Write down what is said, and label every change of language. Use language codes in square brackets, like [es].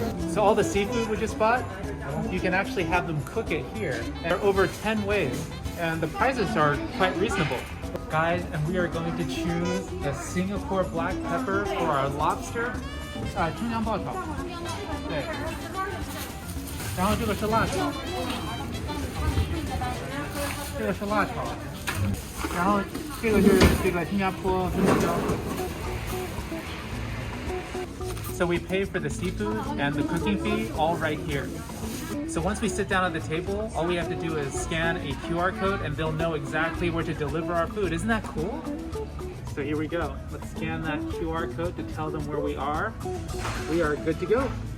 [en] So all the seafood we just bought, you can actually have them cook it here. There are over 10 ways and the prices are quite reasonable. Guys, and we are going to choose the Singapore black pepper for our lobster. [zh] 春香爆炒，对，然后这个是辣炒，这个是辣炒，然后这个是这个新加坡黑胡椒。 [en] So we pay for the seafood and the cooking fee all right here. So once we sit down at the table, all we have to do is scan a QR code and they'll know exactly where to deliver our food. Isn't that cool? So here we go. Let's scan that QR code to tell them where we are. We are good to go.